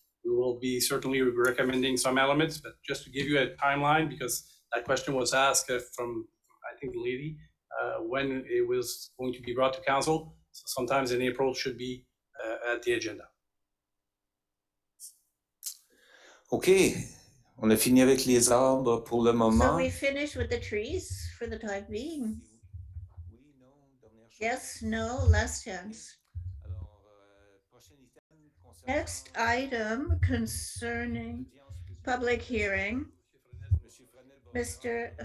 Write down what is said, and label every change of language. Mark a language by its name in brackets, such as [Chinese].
[English] We will be certainly recommending some elements, but just to give you a timeline, because that question was asked from, I think, the lady, when it was going to be brought to council. So sometimes in April should be at the agenda. OK. [French] On a fini avec les arbres pour le [English] So [French] moment. [English] we finish with the trees for the time being. Yes, no, last chance. Next item concerning public hearing. Mr.